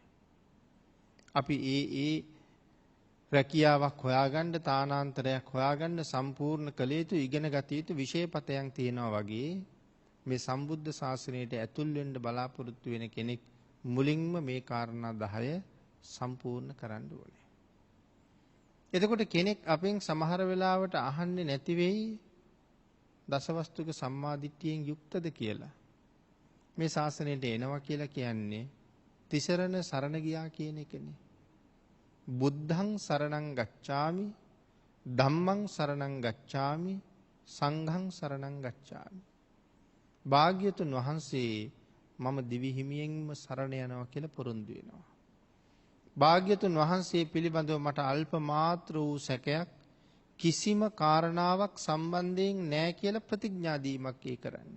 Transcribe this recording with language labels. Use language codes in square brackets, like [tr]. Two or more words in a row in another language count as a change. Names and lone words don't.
[si] අපි ඒ රැකියාවක් හොයාගන්න තානාන්තරයක් හොයාගන්න සම්පූර්ණ කළ යුතු ඉගෙන ගත යුතු විෂයපතයන් තියෙනවා වගේ මේ සම්බුද්ධ ශාසනයට ඇතුල් වෙන්න බලාපොරොත්තු වෙන කෙනෙක් මුලින්ම මේ කාරණා 10 සම්පූර්ණ කරන්න ඕනේ. එතකොට කෙනෙක් අපෙන් සමහර වෙලාවට අහන්නේ නැති වෙයි දසවස්තුක සම්මාදිට්ඨියෙන් යුක්තද කියලා. මේ ශාසනයට එනවා කියලා කියන්නේ තිසරණ සරණ ගියා කියන එකනේ. [pi] බුද්ධං සරණං ගච්ඡාමි ධම්මං සරණං ගච්ඡාමි සංඝං සරණං ගච්ඡාමි. [si] භාග්‍යතුන් වහන්සේ මම දිවි හිමියෙන්ම සරණ යනවා කියලා පොරොන්දු වෙනවා. භාග්‍යතුන් වහන්සේ පිළිබඳව මට අල්ප මාත්‍ර වූ සැකයක් කිසිම කාරණාවක් සම්බන්ධයෙන් නැහැ කියලා ප්‍රතිඥා දීමක් කරන්නේ.